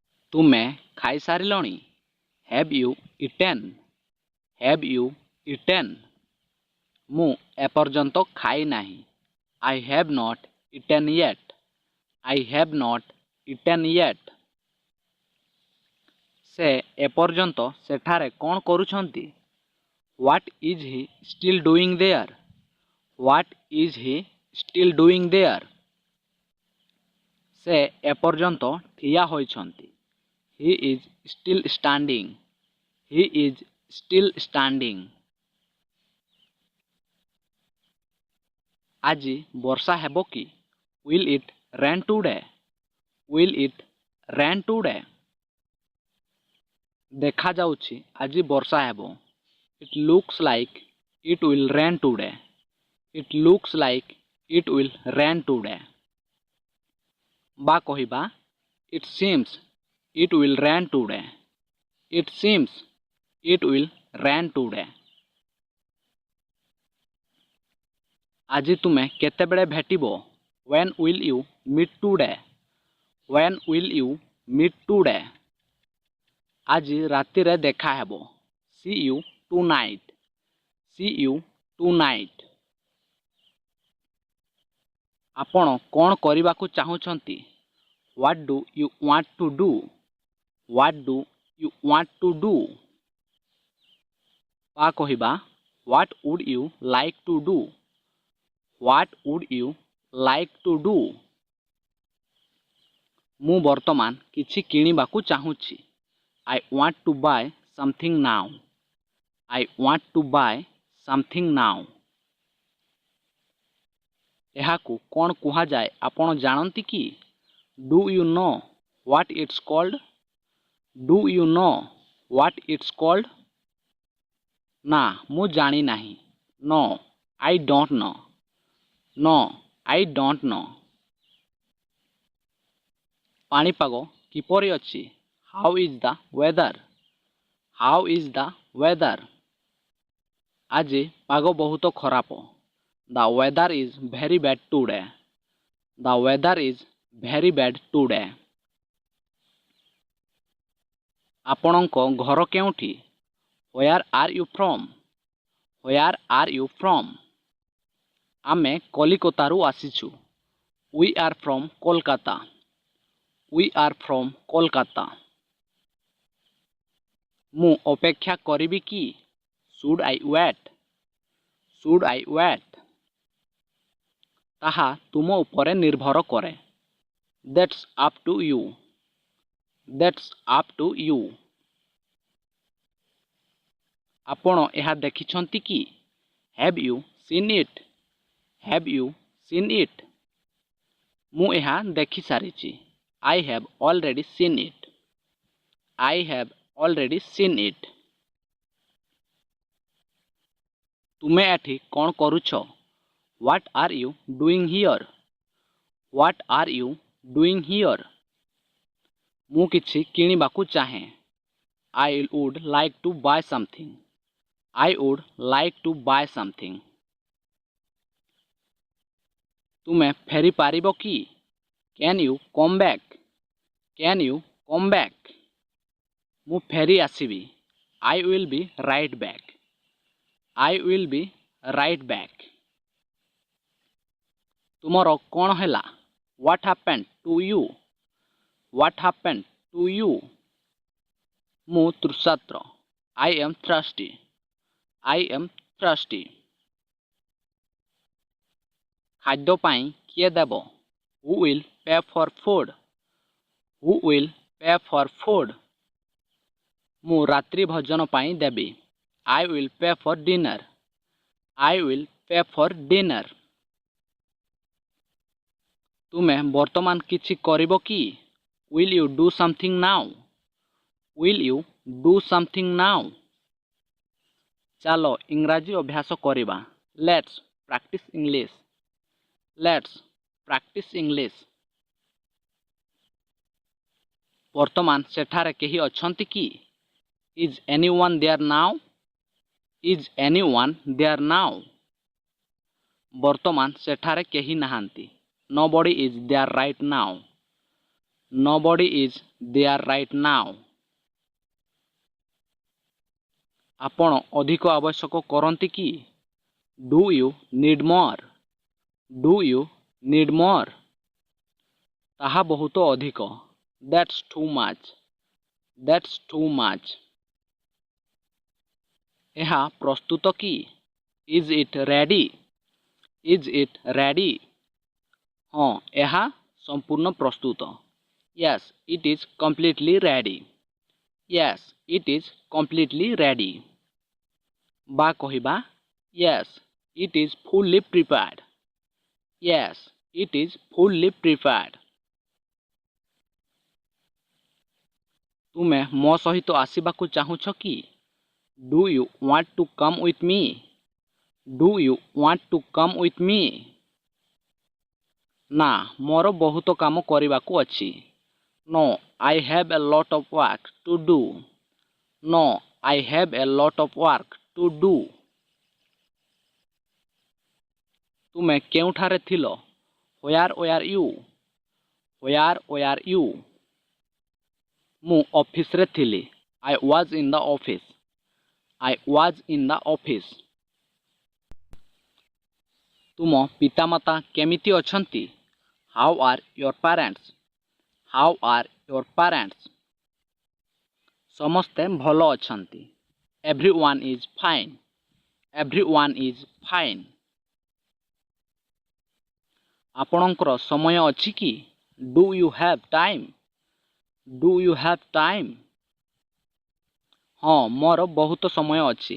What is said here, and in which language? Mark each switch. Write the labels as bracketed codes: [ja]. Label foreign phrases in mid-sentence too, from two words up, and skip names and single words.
[or] ତୁମେ ଖାଇସାରିଲଣି? [en] Have you eaten? Have you eaten? [or] ମୁଁ ଏପର୍ଯ୍ୟନ୍ତ ଖାଇ ନାହିଁ। [en] I have not eaten yet. I have not eaten yet. [or] ସେ ଏପର୍ଯ୍ୟନ୍ତ ସେଠାରେ କ'ଣ କରୁଛନ୍ତି? [en] What is he still doing there? What is he still doing there? [or] ସେ ଏପର୍ଯ୍ୟନ୍ତ ଠିଆ ହୋଇଛନ୍ତି। [en] He is still standing. He is still standing. [or] ଆଜି ବର୍ଷା ହେବ କି? [en] Will it rain today? Will it rain today? [or] ଦେଖାଯାଉଛି ଆଜି ବର୍ଷା ହେବ। [en] It looks like it will rain today. It looks like it will rain today. [or] ବା କହିବା [en] It seems it will rain today. It seems it will rain today. [or] ଆଜି ତୁମେ କେତେବେଳେ ଭେଟିବ? [en] When will you meet today? When will you meet today? [or] ଆଜି ରାତିରେ ଦେଖା ହେବ। [en] See you tonight. See you tonight. [or] ଆପଣ କ'ଣ କରିବାକୁ ଚାହୁଁଛନ୍ତି? [en] What do you want to do? What do you want to do? [or] ବା କହିବା [en] What would you like to do? What would you like to do? [or] ମୁଁ ବର୍ତ୍ତମାନ କିଛି କିଣିବାକୁ ଚାହୁଁଛି। [en] I want to buy something now. I want to buy something now. [or] ଏହାକୁ କ'ଣ କୁହାଯାଏ ଆପଣ ଜାଣନ୍ତି କି? [en] Do you know what it's called? Do you know what it's called? [or] ନା ମୁଁ ଜାଣି ନାହିଁ। [en] No, I don't know. No, I don't know. [or] ପାଣିପାଗ କିପରି ଅଛି? [en] How is the weather? How is the weather? [or] ଆଜି ପାଗ ବହୁତ ଖରାପ। [en] The weather is very bad today. The weather is very bad today. [or] ଆପଣଙ୍କ ଘର କେଉଁଠି? [en] Where are you from? Where are you from? [or] ଆମେ କଲିକତାରୁ ଆସିଛୁ। [en] We are from Kolkata. We are from Kolkata. [or] ମୁଁ ଅପେକ୍ଷା କରିବି କି? [en] Should I wait? Should I wait? [or] ତାହା ତୁମ ଉପରେ ନିର୍ଭର କରେ। [en] That's up to you. That's up to you. [or] ଆପଣ ଏହା ଦେଖିଛନ୍ତି କି? [en] Have you seen it? Have you seen it? [or] ମୁଁ ଏହା ଦେଖିସାରିଛି। [en] I have already seen it. I have already seen it. [or] ତୁମେ ଏଠି କ'ଣ କରୁଛ? [en] What are you doing here? What are you doing here? [or] ମୁଁ କିଛି କିଣିବାକୁ ଚାହେଁ। [en] I would like to buy something. I would like to buy something. [or] ତୁମେ ଫେରି ପାରିବ କି? [en] Can you come back? Can you come back? [or] ମୁଁ ଫେରି ଆସିବି। [en] I will be right back. I will be right back. [or] ତୁମର କ'ଣ ହେଲା? [en] What happened to you? What happened to you? [or] ମୁଁ ତୃଷାର୍ତ୍ତ। [en] I am thirsty. I am thirsty. [or] ଖାଦ୍ୟ ପାଇଁ କିଏ ଦେବ? [en] Who will pay for food? Who will pay for food? [or] ମୁଁ ରାତ୍ରି ଭୋଜନ ପାଇଁ ଦେବି। [en] I will pay for dinner. I will pay for dinner. [or] ତୁମେ ବର୍ତ୍ତମାନ କିଛି କରିବ କି? [en] Will you do something now? Will you do something now? [or] ଚାଲ ଇଂରାଜୀ ଅଭ୍ୟାସ କରିବା। [en] Let's practice English. Let's practice English. [or] ବର୍ତ୍ତମାନ ସେଠାରେ କେହି ଅଛନ୍ତି କି? [en] Is anyone there now? Is anyone there now? [or] ବର୍ତ୍ତମାନ ସେଠାରେ କେହି ନାହାନ୍ତି। [en] Nobody is there right now. Nobody is there right now. [or] ଆପଣ ଅଧିକ ଆବଶ୍ୟକ କରନ୍ତି କି? [en] Do you need more? Do you need more? [or] ତାହା ବହୁତ ଅଧିକ. [en] That's too much. That's too much. [or] ଏହା ପ୍ରସ୍ତୁତ କି? [en] Is it ready? Is it ready? [or] ହଁ, ଏହା ସମ୍ପୂର୍ଣ୍ଣ ପ୍ରସ୍ତୁତ. [en] Yes, it is completely ready. Yes, it is completely ready. [or] ବା କହିବା [en] Yes, it is fully prepared. Yes, it is fully prepared. [or] ତୁମେ ମୋ ସହିତ ଆସିବାକୁ ଚାହୁଁଛ କି? [en] Do you want to come with me? Do you want to come with me? [or] ନା, ମୋର ବହୁତ କାମ କରିବାକୁ ଅଛି. [en] No, I have a lot of work to do. No, I have a lot of work to do. [or] ତୁମେ କେଉଁଠାରେ ଥିଲ? [en] Where were you? Where were you? [or] ମୁଁ ଅଫିସରେ ଥିଲି. [en] I was in the office. I was in the office. [or] ତୁମ ପିତାମାତା କେମିତି ଅଛନ୍ତି? [en] How are your parents? How are your parents? [or] ସମସ୍ତେ ଭଲ ଅଛନ୍ତି. [en] Everyone is fine. Everyone is fine. [or] ଆପଣଙ୍କର ସମୟ ଅଛି କି? [en] Do you have time? Do you have time? [or] ହଁ, ମୋର ବହୁତ ସମୟ ଅଛି.